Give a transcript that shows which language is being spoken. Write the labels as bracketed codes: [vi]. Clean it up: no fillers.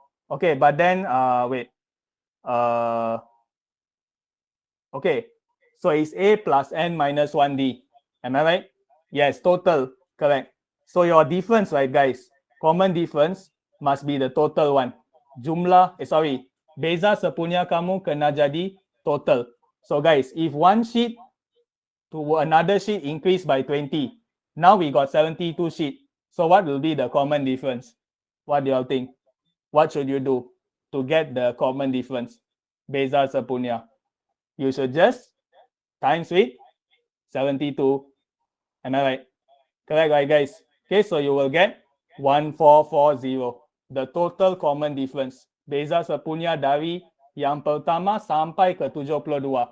[en] Okay, but then, wait. Okay, so it's A plus N minus 1D. Am I right? Yes, total. Correct. So your difference, right, guys? Common difference must be the total one. [ms] Jumlah, beza sepunya kamu kena jadi total. [en] So guys, if one sheet to another sheet increased by 20, now we got 72 sheet. So what will be the common difference? What do you all think? What should you do to get the common difference? [ms] Beza sepunya. [en] You should just times with 72. Am I right? Correct, right, guys? Okay, so you will get 1440. The total common difference. [ms] Beza sepunya dari yang pertama sampai ke 72.